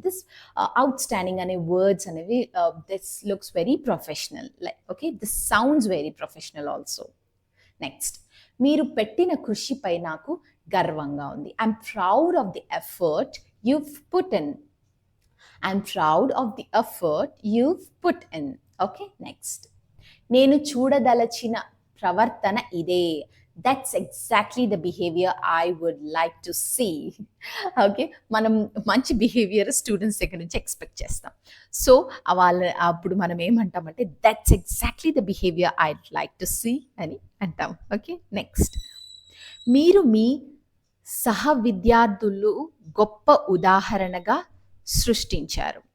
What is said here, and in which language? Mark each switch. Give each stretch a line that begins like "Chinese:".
English: this outstanding
Telugu: అనే words అనేవి
English: This looks very professional. Like okay, this sounds very professional also. Next,
Telugu: మీరు పెట్టిన కృషిపై నాకు గర్వంగా ఉంది.
English: I'm proud of the effort you've put in. I'm proud of the effort you've put in. Okay, next.
Telugu: నేను చూడదలచిన ప్రవర్తన ఇదే.
English: That's exactly the behavior I would like to see. Okay.
Telugu: మనం మంచి బిహేవియర్ స్టూడెంట్స్ దగ్గర నుంచి ఎక్స్పెక్ట్ చేస్తాం. So, అప్పుడు మనం ఏమంటామంటే
English: that's exactly the behaviour I'd like to see
Telugu: అని అంటాం. ఓకే. నెక్స్ట్, మీరు మీ సహ విద్యార్థులు గొప్ప ఉదాహరణగా సృష్టించారు.